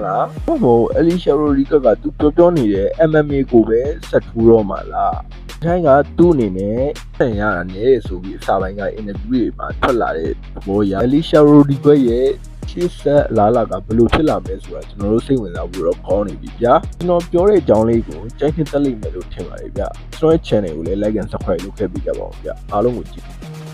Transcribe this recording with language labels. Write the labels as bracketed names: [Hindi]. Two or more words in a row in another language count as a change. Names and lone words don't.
[Burmese] လားဟုတ်မို့ Alicia Rodriguez ကသူပြောနေတဲ့ MMA ကိုပဲဆက်ထိုးတော့မှာလားထိုင်းကသူ့အနေနဲ့ဆင်ရတာနဲ့ဆိုပြီးအစာပိုင်းက interview တွေမှာထွက်လာတဲ့ဘောရ Alicia Rodriguez ရဲ့ရှေ့ဆက်လာကဘယ်လိုဖြစ်လာမလဲဆိုတာကျွန်တော်တို့စိတ်ဝင်စားဖို့တော့ကောင်းနေပြီဗျာကျွန်တော်ပြောတဲ့အကြောင်းလေးကိုကြိုက်နှစ်သက်လိမ့်မယ်လို့ထင်ပါတယ်ဗျာကျွန်တော်ရဲ့ channel ကိုလည်း [English] like and subscribe [Burmese] လုပ်ခဲ့ပေးကြပါဦးဗျာအားလုံးကိုကြည့်